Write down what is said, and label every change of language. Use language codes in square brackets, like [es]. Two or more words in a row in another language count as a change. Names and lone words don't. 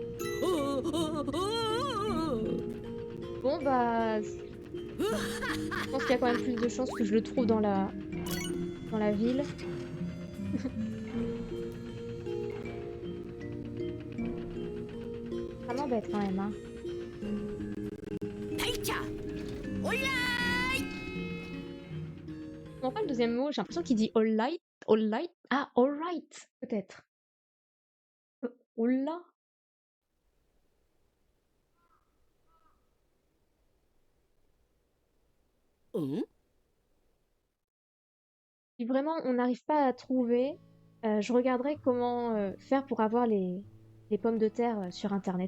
[fr] Bon, bah... Je pense qu'il y a quand même plus de chances que je le trouve dans la ville. Ça m'embête quand même, hein. [ko] 달차 올라. [fr] On pas le deuxième mot, j'ai l'impression qu'il dit [en] all light. All light? Ah, all right, [fr] peut-être. Oula. [ko] 응? [fr] Si vraiment on n'arrive pas à trouver, je regarderai comment faire pour avoir les pommes de terre sur internet.